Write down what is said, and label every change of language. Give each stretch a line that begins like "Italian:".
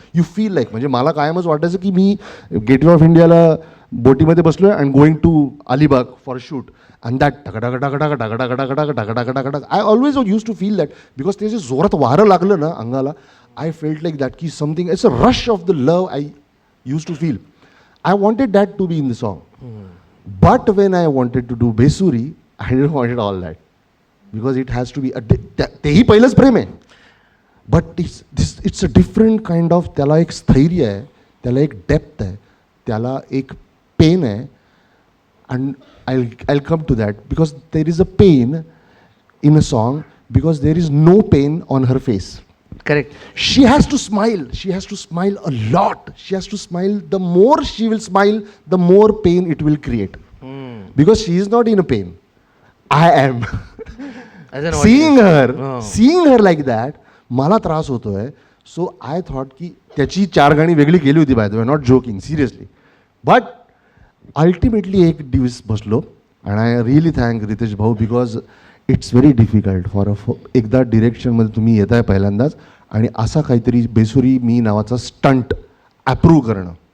English: you feel like
Marathi: म्हणजे मला कायमच वाटायचं की मी गेटवे ऑफ इंडियाला बोटीमध्ये बसलो आहे
English: and going to Alibag for shoot and that टकटक I always use to feel that because
Marathi: ते जे जोरात वारं लागलं ना अंगाला
English: I felt like that की something it's a rush of the love I use to feel. I wanted that to be in the song. But when I wanted to do Besuri, I didn't want it all that. Because it has to be,
Marathi: तेही पहिलंच प्रेम आहे.
English: But it's a different kind of,
Marathi: त्याला एक स्थैर्य आहे, त्याला एक depth आहे, त्याला एक पेन आहे.
English: And I'll come to that because there is a pain in a song because there is no pain on her face. Correct. She has to smile. She has to smile a lot. She has to smile. The more she will smile, the more pain it will create. Because she is not in a pain. I am. Seeing her like that,
Marathi: मला त्रास होतोय.
English: So I thought की
Marathi: त्याची 4 गाणी वेगळी केली होती
English: By the way, not joking, seriously. But ultimately
Marathi: एक दिवस बसलो
English: and I really thank
Marathi: Riteish भाऊ
English: because it's very difficult for
Marathi: एकदा डिरेक्शनमध्ये तुम्ही येत आहे पहिल्यांदाच आणि असा काहीतरी बेसुरी मी नावाचा स्टंट ॲप्रूव्ह करणं.